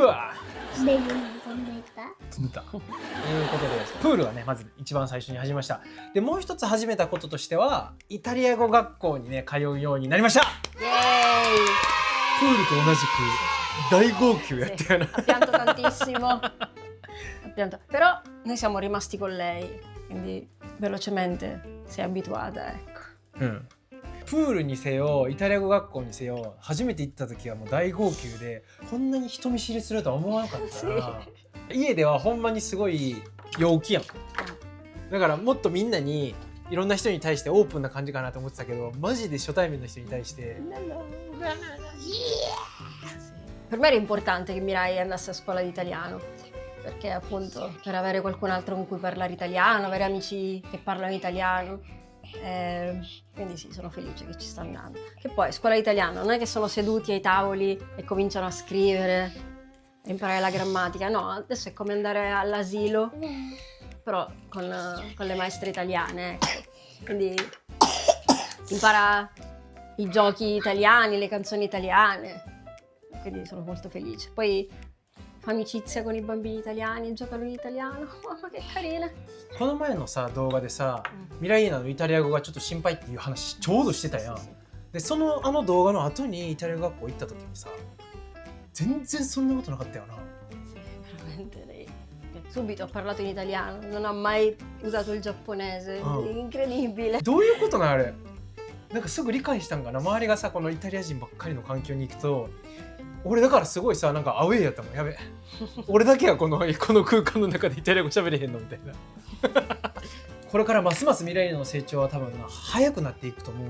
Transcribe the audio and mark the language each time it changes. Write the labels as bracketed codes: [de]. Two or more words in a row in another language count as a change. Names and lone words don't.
[ja] ベビーに飛んでいた。つぶったということで、プールはねまず一番最初に始めました。でもう一つ始めたこととしては、イタリア語学校にね通うようになりました。 Yay! プールと同じく大号泣やったよな。 [it] Ha pianto tantissimo. Ha pianto. Però noi siamo rimasti con lei, quindi velocemente si è abituata, ecco. [ja] うん、プールにせよイタリア語学校にせよ初めて行った時はもう大号泣で、こんなに人見知りするとは思わなかったな。家ではほんまにすごい陽気やん。だからもっとみんなにいろんな人に対してオープンな感じかなと思ってたけど、マジで初対面の人に対して [it] Per me era importante che Mirai andasse a scuola di italiano, perché appunto per avere qualcun altro con cui parlare italiano, avere amici che parlano italiano. Quindi sì, sono felice che ci sta andando. Che poi scuola di italiano non è che sono seduti ai tavoli e cominciano a scrivere e imparare la grammatica, no, adesso è come andare all'asilo, però con le maestre italiane, ecco. Quindi impara i giochi italiani, le canzoni italiane, quindi sono molto felice. Poi fa amicizia con i bambini italiani, giocano in italiano. Mamma che carina. [ja] この前のさ動画でさ、ミライーナのイタリア語がちょっと心配っていう話ちょうどしてたやん。でその動画の後にイタリア語学校行った時にさ、全然そんなことなかったよな。 [it] Veramente lei. Subito ha parlato in italiano, non ha mai usato il giapponese. Incredibile. [ja] どういうことなんあれ。なんかすぐ理解したんかな。周りがさこのイタリア人ばっかりの環境に行くと、俺だからすごいさなんかアウェーやったもん。やべ俺だけはこの空間の中でイタリア語喋れへんのみたいな。これからますますミライの成長は多分な早くなっていくと思うね。